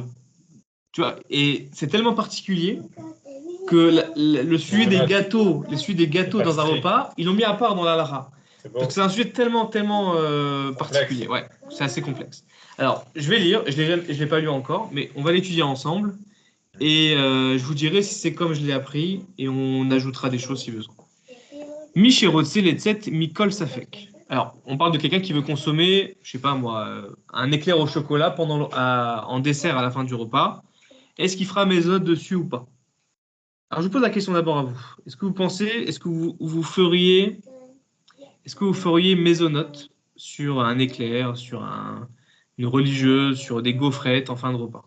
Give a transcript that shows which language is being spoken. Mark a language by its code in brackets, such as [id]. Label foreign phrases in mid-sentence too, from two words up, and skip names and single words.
[fr] Tu vois, et c'est tellement particulier que le sujet des gâteaux, dans un repas, ils l'ont mis à part dans la Lara. Parce que c'est un sujet tellement particulier. Ouais, c'est assez complexe. Alors, je vais lire, je l'ai pas lu encore, mais on va l'étudier ensemble. Et je vous dirai si c'est comme je l'ai appris, et on ajoutera des choses si besoin. [he] Mishirotse letzet mikol safek. [fr] Alors, on parle de quelqu'un qui veut consommer, je sais pas moi, un éclair au chocolat en dessert à la fin du repas. Est-ce qu'il fera mésonote dessus ou pas? Alors, je vous pose la question d'abord à vous. Est-ce que vous feriez mésonote sur un éclair, sur une religieuse, sur des gaufrettes en fin de repas?